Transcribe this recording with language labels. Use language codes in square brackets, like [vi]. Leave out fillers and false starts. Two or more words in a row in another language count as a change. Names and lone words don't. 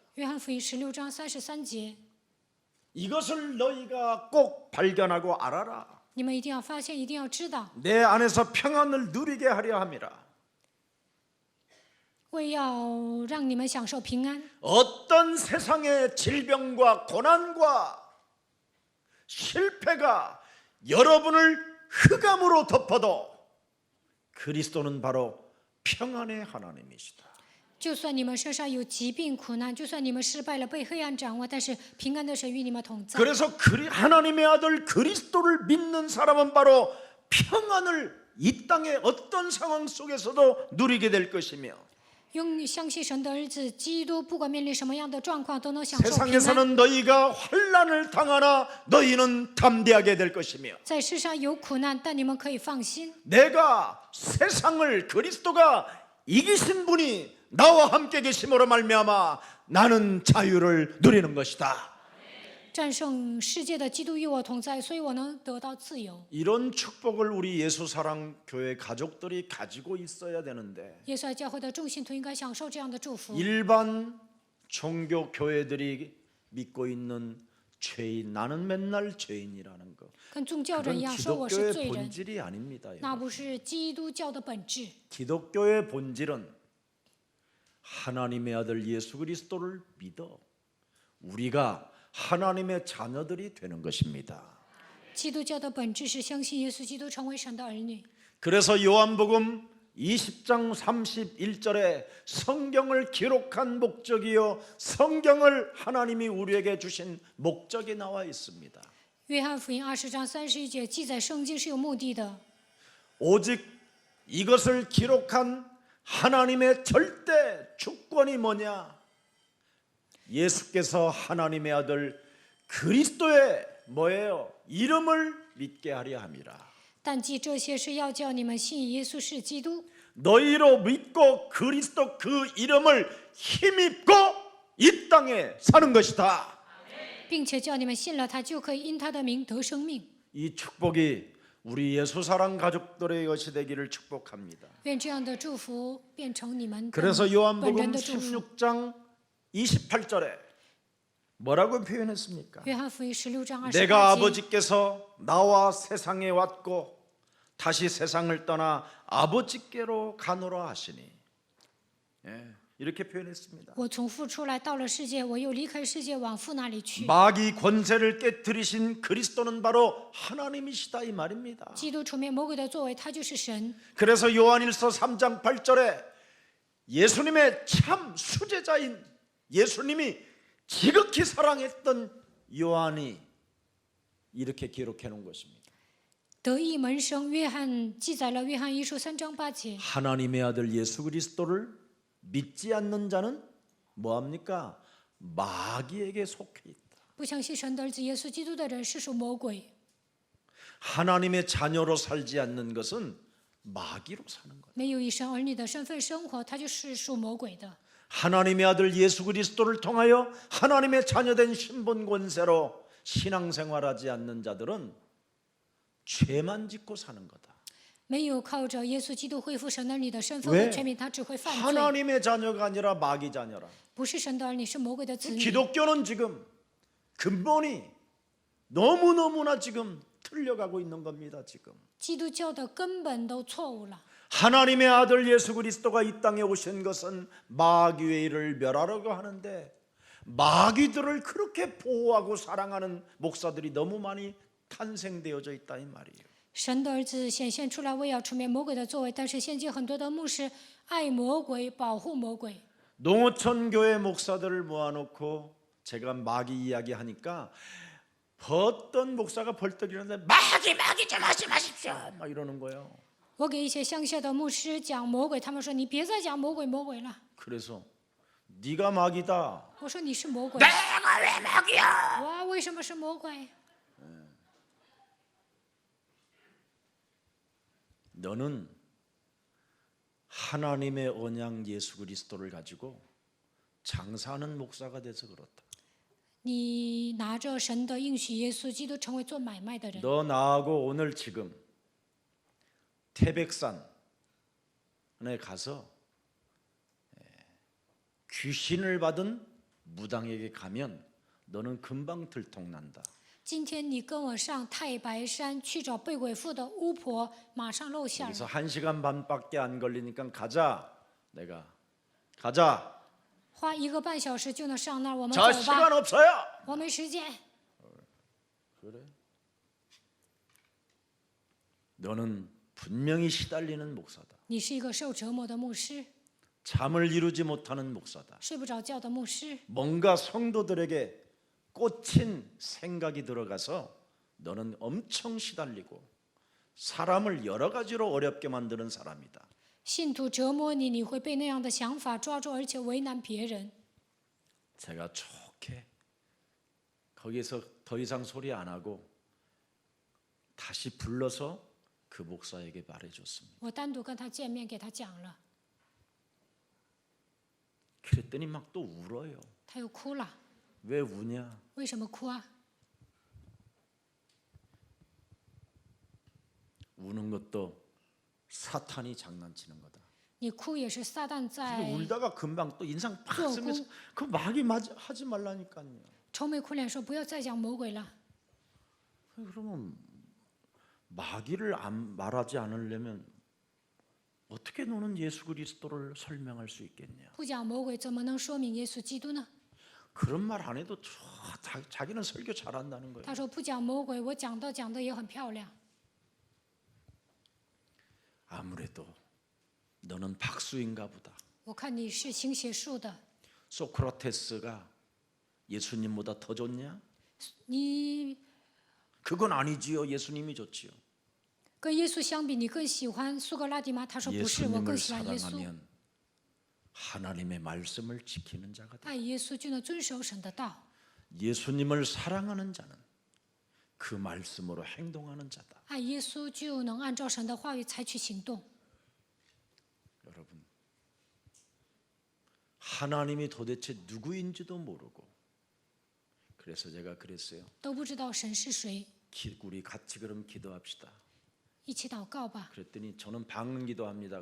[zh] 约翰福音16章33节， [ko] 이것을 너희가 꼭 발견하고 알아라. [zh] 你们一定要发现，一定要知道， [ko] 내 안에서 평안을 누리게 하려 함이라. [zh] 为要让你们享受平安。 [ko] 어떤 세상의 질병과 고난과 실패가 여러분을 흑암으로 덮어도 그리스도는 바로 평안의 하나님이시다. [zh] 就算你们身上有疾病苦难，就算你们失败了，被黑暗掌握，但是平安的神与你们同在。 [ko] 그래서 하나님의 아들 그리스도를 믿는 사람은 바로 평안을 이 땅의 어떤 상황 속에서도 누리게 될 것이며 [zh] 用相信神的儿子基督，不管面临什么样的状况，都能享受平安。 [ko] 세상에서는 너희가 환난을 당하나 너희는 담대하게 될 것이며 [zh] 在世上有苦难，但你们可以放心。 [ko] 내가 세상을 그리스도가 이기신 분이 나와 함께 계심으로 말미암아 나는 자유를 누리는 것이다. [zh] 战胜世界的基督与我同在，所以我能得到自由。 [ko] 이런 축복을 우리 예수사랑교회 가족들이 가지고 있어야 되는데 [zh] 耶稣爱教会的众信徒应该享受这样的祝福。 [ko] 일반 종교 교회들이 믿고 있는 죄인, 나는 맨날 죄인이라는 거 [zh] 跟宗教人 [ko] 그건 [zh] 一样，说我是 [ko] 기독교의 [zh] 罪人， [ko] 본질이 아닙니다. [zh] 那不是基督教的本质。 [ko] 기독교의 본질은 하나님의 아들 예수 그리스도를 믿어 우리가 하나님의 자녀들이 되는 것입니다. [zh] 基督教的本质是相信耶稣基督成为神的儿女。 [ko] 그래서 요한복음 20장 31절에 성경을 기록한 목적이요 성경을 하나님이 우리에게 주신 목적이 나와 있습니다. [zh] 约翰福音20章31节记载圣经是有目的的， [ko] 오직 이것을 기록한 하나님의 절대 주권이 뭐냐? 예수께서 하나님의 아들 그리스도의 뭐예요? 이름을 믿게 하려 함이라. [zh] 但记这些是要叫你们信耶稣是基督， [ko] 너희로 믿고 그리스도 그 이름을 힘입고 이 땅에 사는 것이다. [zh] 并且叫你们信了他，就可以因他的名得生命。 [ko] 이 축복이 우리 예수사랑 가족들의 것이 되기를 축복합니다. [zh] 愿这样的祝福变成你们 [ko] 그래서 [zh] 本 [ko] 요한복음 [zh] 人的祝福。 [ko] 16장 28절에 뭐라고 표현했습니까? [zh] 约翰福音16章 [ko] 내가 [zh] 28节， [ko] 아버지께서 나와 세상에 왔고 다시 세상을 떠나 아버지께로 가노라 하시니 이렇게 표현했습니다. [zh] 我从父出来，到了世界，我又离开世界，往父那里去。 [ko] 마귀 권세를 깨뜨리신 그리스도는 바로 하나님이시다 이 말입니다. [zh] 基督除灭魔鬼的作为，他就是神。 [ko] 그래서 요한일서 3장 8절에 예수님의 참 수제자인 예수님이 지극히 사랑했던 요한이 이렇게 기록해 놓은 것입니다. [zh] 得意门生约翰记载了约翰一书3章8节。 [ko] 하나님의 아들 예수 그리스도를 믿지 않는 자는 뭐합니까? 마귀에게 속해 있다. [zh] 不相信神的儿子耶稣基督的人是属魔鬼。 [ko] 하나님의 자녀로 살지 않는 것은 마귀로 사는 거예요. [zh] 没有以神儿女的身份生活，他就是属魔鬼的。 [ko] 하나님의 아들 예수 그리스도를 통하여 하나님의 자녀된 신분 권세로 신앙생활하지 않는 자들은 죄만 짓고 사는 거다. [zh] 没有靠着耶稣基督恢复神儿女的身份 [ko] 왜 [zh] 和权柄，他只会犯罪。 [ko] 하나님의 자녀가 아니라 마귀 자녀라. [zh] 不是神的儿女，是魔鬼的子女。 [ko] 기독교는 지금 근본이 너무너무나 지금 틀려가고 있는 겁니다. 지금 [zh] 基督教的根本都错误了。 [ko] 하나님의 아들 예수 그리스도가 이 땅에 오신 것은 마귀의 일을 멸하려고 하는데 마귀들을 그렇게 보호하고 사랑하는 목사들이 너무 많이 탄생되어져 있다 이 말이에요. [zh] 神的儿子显现出来，为要除灭魔鬼的作为，但是现今很多的牧师爱魔鬼，保护魔鬼。 [ko] 농어촌 교회 목사들을 모아놓고 제가 마귀 이야기하니까 어떤 목사가 벌떡 일어나는데 마귀 좀 하지 마십시오 막 이러는 거예요. [zh] 我给一些乡下的牧师讲魔鬼，他们说你别再讲魔鬼了。 [ko] 그래서 네가 마귀다. [zh] 我说你是魔鬼。 [ko] 내가 왜 마귀야? [zh] 哇，为什么是魔鬼？ [ko] 너는 하나님의 언양 예수 그리스도를 가지고 장사하는 목사가 돼서 그렇다. [zh] 你拿着神的应许耶稣基督成为做买卖的人。 [ko] 너 나하고 오늘 지금 태백산에 가서 귀신을 받은 무당에게 가면 너는 금방 들통난다. [zh] 今天你跟我上太白山去找被鬼附的巫婆，马上露馅 [ko] 그래서 [zh] 了。 [ko] 1시간 반밖에 안 걸리니까 가자. 내가 가자. [zh] 花1个半小时就能上那儿，我们 [ko] 저 [zh] 走 [ko] 시간 [zh] 吧。 [ko] 없어요. [zh] 我没时间。 [ko] 그래? 너는 분명히 시달리는 목사다. [zh] 你是一个受折磨的牧师， [ko] 잠을 이루지 못하는 목사다. [zh] 睡不着觉的牧师。 [ko] 뭔가 성도들에게 꽂힌 생각이 들어가서 너는 엄청 시달리고 사람을 여러 가지로 어렵게 만드는 사람이다. [zh] 信徒折磨你，你会被那样的想法抓住，而且为难别人。 [ko] 제가 좋게 거기서 더 이상 소리 안 하고 다시 불러서 그 목사에게 말해줬습니다. [zh] 我单独跟他见面，给他讲了， [ko] 그랬더니 막 또 울어요. [zh] 他又哭了。 [ko] 왜 우냐? [zh] 为什么哭啊？ [ko] 우는 것도 사탄이 장난치는 거다. [zh] 你哭也是撒旦在 [ko] 울다가 금방 또 인상 팍 또 쓰면서 고- 그 마귀 하지 말라니까요. [zh] 愁眉苦脸说不要再讲魔鬼了。 [ko] 그러면 마귀를 말하지 않으려면 어떻게 너는 예수 그리스도를 설명할 수 있겠냐? [zh] 不讲魔鬼怎么能说明耶稣基督呢？ [ko] 그런 말 안 해도 자기는 설교 잘한다는 거예요. [zh] 他说不讲魔鬼，我讲的也很漂亮。 [ko] 아무래도 너는 박수인가 보다. [zh] 我看你是行邪术的， [ko] 소크라테스가 예수님보다 더 좋냐? [zh] 你 [ko] 그건 아니지요. 예수님이 좋지요. [zh] 跟耶稣相比，你更喜欢苏格拉底吗？他说不是，我更 [ko] 예수님을 [zh] 喜欢耶稣。 [ko] 사랑하면 하나님의 말씀을 지키는 자가 돼. [zh] 爱耶稣就能遵守神的道， [ko] 예수님을 사랑하는 자는 그 말씀으로 행동하는 자다. [zh] 爱耶稣就能按照神的话语采取行动。 [ko] 여러분, 하나님이 도대체 누구인지도 모르고 그래서 제가 그랬어요. [zh] 都不知道神是谁， [ko] 우리 같이 그럼 기도합시다. [zh] 一起祷告吧。 [ko] 그랬더니 저는 방언 기도합니다.